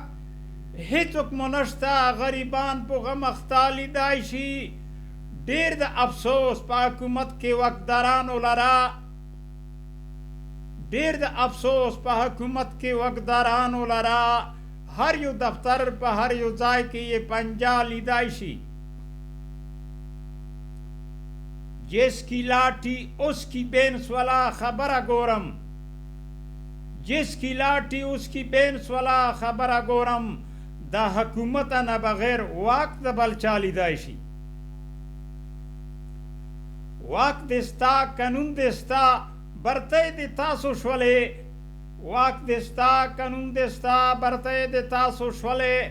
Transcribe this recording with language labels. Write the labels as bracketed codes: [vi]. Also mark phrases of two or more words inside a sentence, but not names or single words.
[ps] هېڅوک مو نشته غریبان په غم اخته لیدای شي. ډېر د افسوس په حکومت کې واکدارانو لره، ډېر د افسوس په حکومت کې واکدارانو لره. هر یو دفتر په هر یو ځای کې یې پنجه لیدای شي. [ur] جس کی لاٹھی اس کی بینس [ps] والا خبره ګورم، [ur] جس کی لاٹھی اس کی بینس [ps] والا خبره ګورم. د حکومت نه بغیر واک د بل چا لیدای شي. واک دې ستا قانون دې ستا برتۍ دې تاسو شولې، واک دې ستا قانون دې ستا برتۍ دې تاسو شولې.